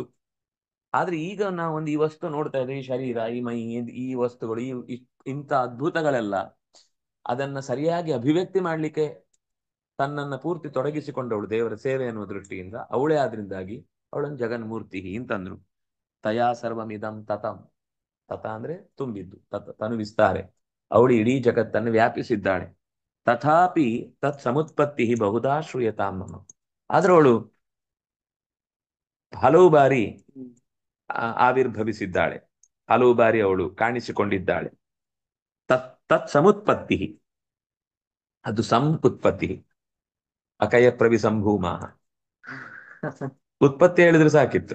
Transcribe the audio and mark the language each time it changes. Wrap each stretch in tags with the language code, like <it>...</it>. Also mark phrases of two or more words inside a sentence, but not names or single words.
<kn>ಆದ್ರೆ ಈಗ ನಾವು ಒಂದು ಈ ವಸ್ತು ನೋಡ್ತಾ ಇದ್ದೇವೆ, ಈ ಶರೀರ, ಈ ಮೈ, ಈ ವಸ್ತುಗಳು, ಇಂಥ ಅದ್ಭುತಗಳೆಲ್ಲ ಅದನ್ನ ಸರಿಯಾಗಿ ಅಭಿವ್ಯಕ್ತಿ ಮಾಡ್ಲಿಕ್ಕೆ ತನ್ನನ್ನ ಪೂರ್ತಿ ತೊಡಗಿಸಿಕೊಂಡವಳು ದೇವರ ಸೇವೆ ಅನ್ನುವ ದೃಷ್ಟಿಯಿಂದ. ಅವಳೇ ಆದ್ರಿಂದಾಗಿ ಅವಳನ್ನು ಜಗನ್ಮೂರ್ತಿ ಅಂತಂದ್ರು.</kn> <sa>ತಯಾ ಸರ್ವಮಿದಂ ತತಂ,</sa> <kn>ತತ ಅಂದ್ರೆ ತುಂಬಿದ್ದು, ತನು ವಿಸ್ತಾರೆ. ಅವಳು ಇಡೀ ಜಗತ್ತನ್ನು ವ್ಯಾಪಿಸಿದ್ದಾಳೆ.</kn> <sa>ತಥಾಪಿ ತತ್ ಸಮುತ್ಪತ್ತಿ ಬಹುಧಾ ಶ್ರೂಯತಾಂ ಮಮ.</sa> <kn>ಆದ್ರೆ ಅವಳು ಹಲವು ಬಾರಿ ಆವಿರ್ಭವಿಸಿದ್ದಾಳೆ, ಹಲವು ಬಾರಿ ಅವಳು ಕಾಣಿಸಿಕೊಂಡಿದ್ದಾಳೆ.</kn> <sa>ತತ್ ಸಮುತ್ಪತ್ತಿ,</sa> <kn>ಅದು ಉತ್ಪತ್ತಿ.</kn> <sa>ಅಕಯ ಪ್ರವಿ ಸಂಭೂಮ,</sa> <kn>ಉತ್ಪತ್ತಿ ಹೇಳಿದ್ರೆ ಸಾಕಿತ್ತು.</kn>